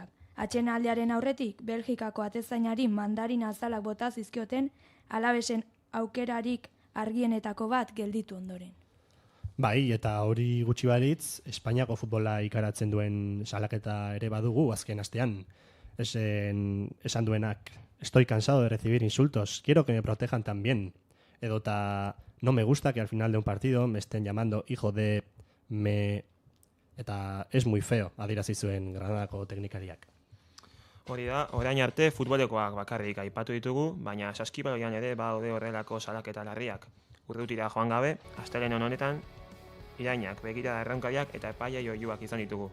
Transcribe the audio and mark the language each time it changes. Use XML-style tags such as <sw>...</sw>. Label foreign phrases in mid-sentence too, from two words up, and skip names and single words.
<eu>Atsedenaldiaren aurretik, Belgikako atezainari mandarin azalak bota zizkioten, Alavesen aukerarik argienetako bat gelditu ondoren. Bai, eta hori gutxi balitz, Espainiako futbola ikaratzen duen salaketa ere badugu azken astean. Esan duenak,</eu> <es>estoy cansado de recibir insultos, quiero que me protejan también. Edota, no me gusta que al final de un partido me estén llamando hijo de me... Eta es muy feo,</es> <eu>adierazi zuen Granadako teknikariak. Hori da, orain arte futbolekoak bakarrik aipatu ditugu, baina saskibaloian ere badaude horrelako salaketa larriak. Urrutira joan gabe, astelehen honetan, irainak, begirada errankariak eta epaia oihuak izan ditugu.</eu>